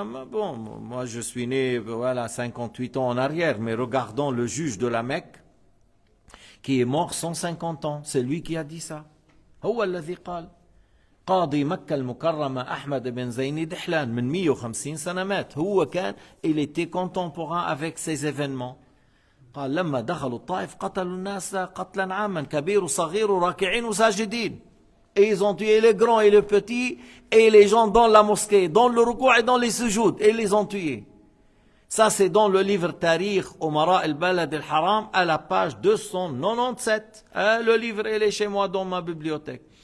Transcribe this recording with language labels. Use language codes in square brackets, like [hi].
[fr] Bon, moi je suis né 58 ans en arrière, mais regardons le juge de la Mecque qui est mort 150 ans. C'est lui qui a dit ça. [ar] هو الذي قال قاضي مكة المكرمة أحمد بن زين دحلان من 150 سنة مات. هو كان [fr] il était contemporain avec ces événements. [ar] قال لما دخلوا الطائف قتلوا الناس قتلا عاما كبير وصغير وراكعين وساجدين. [fr] Et ils ont tué les grands et les petits et les gens dans la mosquée, dans le rukou' et dans les sujouds, et ils les ont tués. Ça c'est dans le livre Tarikh Umara al-Balad al-Haram à la page 297. Le livre il est chez moi dans ma bibliothèque.